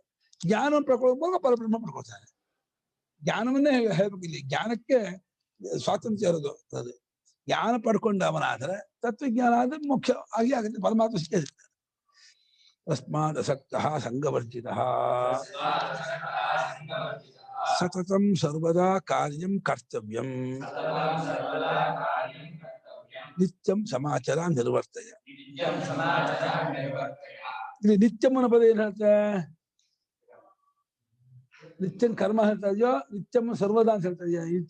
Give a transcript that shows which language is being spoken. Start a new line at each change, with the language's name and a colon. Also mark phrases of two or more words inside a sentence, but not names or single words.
Kannada: ಜ್ಞಾನ ಪಡ್ಕೊಳ್ಳುವಾಗ ಪರಬ್ರಹ್ಮ ಪಡ್ಕೊಳ್ತಾನೆ. ಜ್ಞಾನವನ್ನೇ ಹೇಳ್ಬೇಕು. ಇಲ್ಲಿ ಜ್ಞಾನಕ್ಕೆ ಸ್ವಾತಂತ್ರ್ಯ ಇರೋದು. ಅದು ಜ್ಞಾನ ಪಡ್ಕೊಂಡವನಾದ್ರೆ ತತ್ವಜ್ಞಾನ ಆದ್ರೆ ಮುಖ್ಯ ಆಗಿ ಆಗುತ್ತೆ, ಪರಮಾತ್ಮ ಸಿಕ್ಕೇ ಸಿಗ್ತಾನೆ.
Sanskrit: ತಸ್ಮಾದ್ ಅಸಕ್ತಃ ಸಂಗವರ್ಜಿತಃ ಸತತಂ ಸರ್ವದಾ ಕಾರ್ಯಂ ಕರ್ತವ್ಯಂ ನಿತ್ಯಂ ಸಮಾಚಾರ ನಿರ್ವರ್ತಯ.
Kannada: ಇಲ್ಲಿ ನಿತ್ಯಂ ಅನ್ನೋ ಪದ ಏನ್ ಹೇಳ್ತೆ? ನಿತ್ಯಂ ಕರ್ಮ ಹೇಳ್ತಾ ಇದೆಯೋ, ನಿತ್ಯಂ ಸರ್ವದಾ ಅಂತ ಹೇಳ್ತಾ ಇದೆಯಾ?